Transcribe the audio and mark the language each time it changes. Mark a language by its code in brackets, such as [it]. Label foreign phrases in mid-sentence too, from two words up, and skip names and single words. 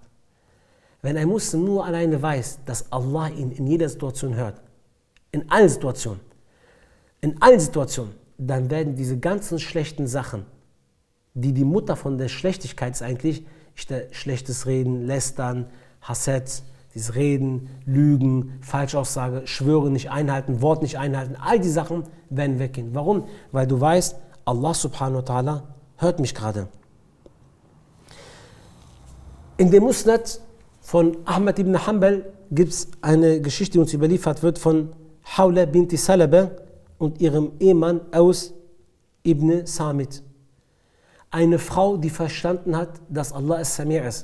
[de] Wenn ein Muslim nur alleine weiß, dass Allah ihn in jeder Situation hört, in allen Situationen, dann werden diese ganzen schlechten Sachen, die die Mutter von der Schlechtigkeit ist eigentlich, schlechtes Reden, Lästern, Hasad, dieses Reden, Lügen, Falschaussage, Schwöre nicht einhalten, Wort nicht einhalten, all die Sachen werden weggehen. Warum? Weil du weißt, [ar] الله سبحانه وتعالى [de] hört mich gerade. In dem Musnad von Ahmad ibn Hanbal gibt es eine Geschichte, die uns überliefert wird von Hawla binti Salaba und ihrem Ehemann Aus ibn Samit. Eine Frau, die verstanden hat, dass Allah as-Sami' ist.